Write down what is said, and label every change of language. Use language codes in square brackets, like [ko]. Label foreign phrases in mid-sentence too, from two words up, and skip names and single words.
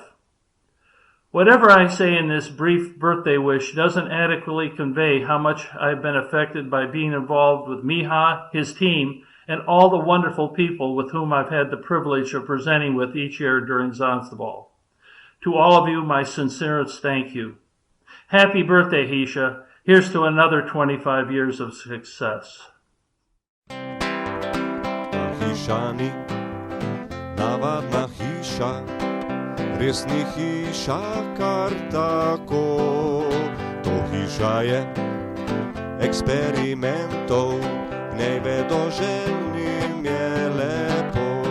[en] Whatever I say in this brief birthday wish doesn't adequately convey how much I've been affected by being involved with Miha, his team, and all the wonderful people with whom I've had the privilege of presenting with each year during Zanzibar. To all of you, my sincerest thank you. Happy birthday, Hišo. Here's to another 25 years of success. [sl] Hišani, navadna hiša, res ni hiša kar tako. To hiša je eksperimentov, v njej vedoželjnim je lepo.